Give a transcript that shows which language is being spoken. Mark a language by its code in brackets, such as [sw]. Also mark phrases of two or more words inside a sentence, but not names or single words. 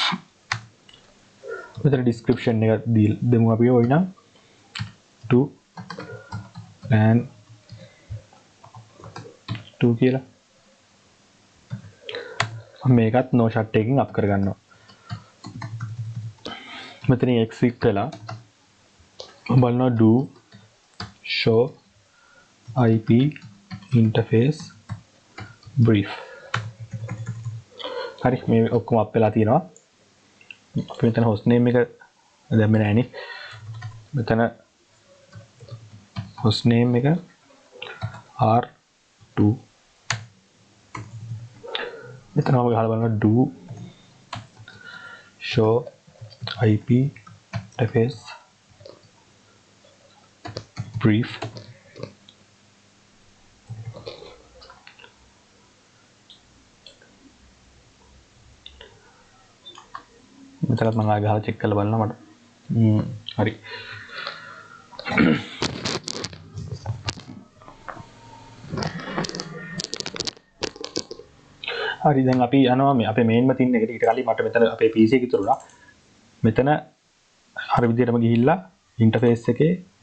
[si] මෙතන description එක දෙමු අපි ඔය නම් 2 LAN 2 කියලා. මේකත් [en] no shut [si] එකකින් අප් කරගන්නවා. මෙතන exit වෙලා බලනවා [en] do show IP interface brief. [si] හරි මේ ඔක්කොම අප් වෙලා තියෙනවා. අපි මෙතන [en] host name [si] එක දැම්මේ නැහැ නේ. මෙතන [en] host name [si] එක R2 මෙතන ඔබ ගහලා බලන්න [en] do show IP interface brief [si] මෙතනත් මම ආයෙ ගහලා චෙක් කරලා බලනවා මට හරි හරි දැන් අපි යනවා මේ අපේ මේන්ම තින් එකට ඊට කලින් මට මෙතන අපේ PC එක ඉතුරුනා මෙතන අර විදිහටම ගිහිල්ලා ඉන්ටර්ෆේස් එකේ